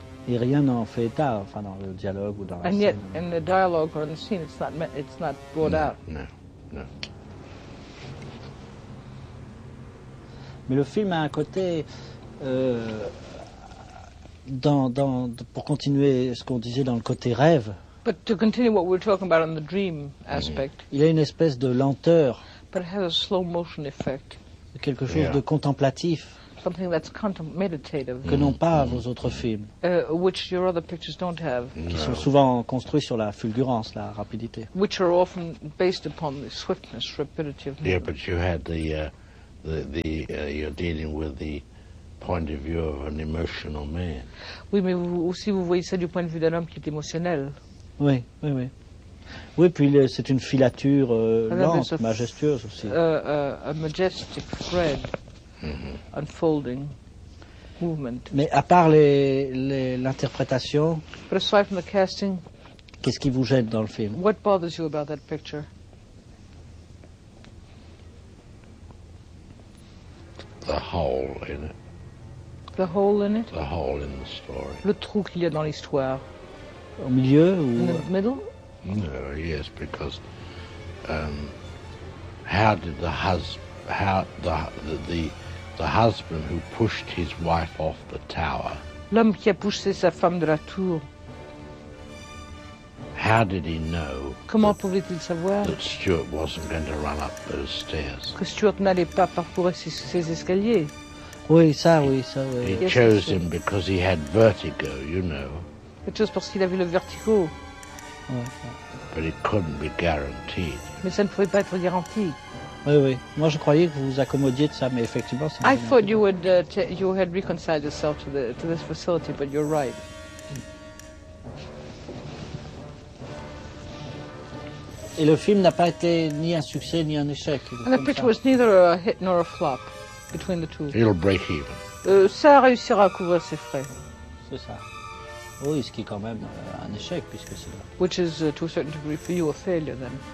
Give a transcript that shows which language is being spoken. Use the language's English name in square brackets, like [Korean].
[French] Et rien n'en fait état, enfin, dans le dialogue ou dans la [English] and [French] scène. [English] And yet, in the dialogue or in the scene, it's not brought out. No, no. [French] Mais le film a un côté, pour continuer ce qu'on disait dans le côté rêve. [English] But to continue what we're talking about on the dream aspect. [French] Il a une espèce de lenteur. [English] But it has a slow motion effect. [French] Quelque chose de contemplatif. [English] Something that's meditative. [French] Que n'ont pas vos autres films. [English] Which your other pictures don't have. [French] Qui sont souvent construits sur la fulgurance, la rapidité. [English] Which are often based upon the swiftness, rapidity of movement. Yeah, but you had the. You're dealing with the point of view of an emotional man. [French] Oui, mais vous, aussi vous voyez ça du point de vue d'un homme qui est émotionnel. Oui, oui, oui. Oui, puis le, c'est une filature lente, majestueuse aussi. [English] A majestic thread, mm-hmm. unfolding movement. [French] Mais à part les l'interprétation, [English] but aside from the casting, [French] qu'est-ce qui vous gêne dans le film? [English] What bothers you about that picture? The hole in it. The hole in it? The hole in the story. [French] Le trou qu'il y a dans l'histoire. Au milieu ou... [English] In the middle? No, yes, because the husband who pushed his wife off the tower. [French] L'homme qui a poussé sa femme de la tour. [English] How did he know? [French] Comment pouvait-il savoir? [English] That Stuart wasn't going to run up those stairs. [French] Que Stuart n'allait pas parcourir ces escaliers. Oui, ça, oui, ça. Oui. [English] He chose him because he had vertigo, you know. [French] Et juste parce qu'il avait le vertigo. Ouais, [English] but it couldn't be guaranteed. [French] Mais ça ne pouvait pas être garanti. Oui, oui. Moi, je croyais que vous vous accommodiez de ça, mais effectivement, c'est. [English] I thought you would you had reconciled yourself to this facility, but you're right. [French] Et le film n'a pas été ni un succès ni un échec. [English] And the picture was neither a hit nor a flop between the two. It'll break even. [French] Ça réussira à couvrir ses frais. C'est ça. Oui, ce qui est quand même un échec puisque c'est là. [English] Which is to a certain degree for you a failure then.